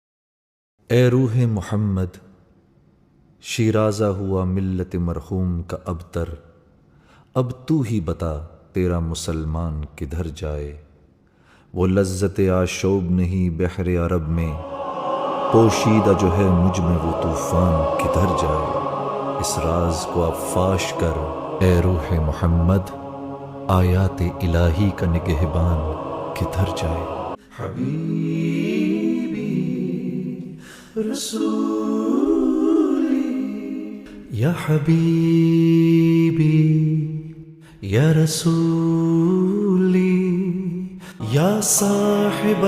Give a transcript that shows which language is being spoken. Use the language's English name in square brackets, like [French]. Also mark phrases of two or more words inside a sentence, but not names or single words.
[Urdu] اے روح محمد شیرازہ ہوا ملت مرحوم کا ابتر، اب تو ہی بتا تیرا مسلمان کدھر جائے، وہ لذت آشوب نہیں بحر عرب میں، پوشیدہ جو ہے مجھ میں وہ طوفان کدھر جائے، اس راز کو اب فاش کر اے روح محمد، آیات الہی کا نگہبان کدھر جائے، [Arabic] حبیبی رسولی یا حبیبی یا رسولی یا صاحب